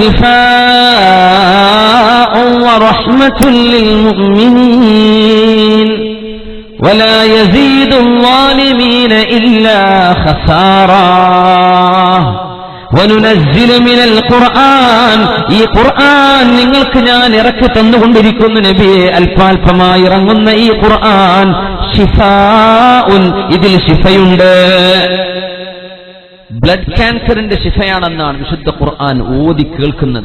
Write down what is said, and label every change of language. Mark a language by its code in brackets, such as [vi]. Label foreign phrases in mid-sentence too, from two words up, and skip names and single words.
[ar] شفاء ورحمة للمؤمنين ولا يزيد الظالمين إلا خسارا وننزل من القرآن [ml] ഈ ഖുർആൻ നിങ്ങൾക്ക് ഞാൻ ഇറക്കി തന്നുകൊണ്ടിരിക്കുന്ന നബിയെ അല്പാൽപമായി ഇറങ്ങുന്ന ഈ ഖുർആൻ ശിഫാഉൻ ഇതിൽ ശിഫയുണ്ട്. ബ്ലഡ് ക്യാൻസറിന്റെ ശിഫയാണെന്നാണ് വിശുദ്ധ ഖുർആൻ ഓതി കേൾക്കുന്നത്.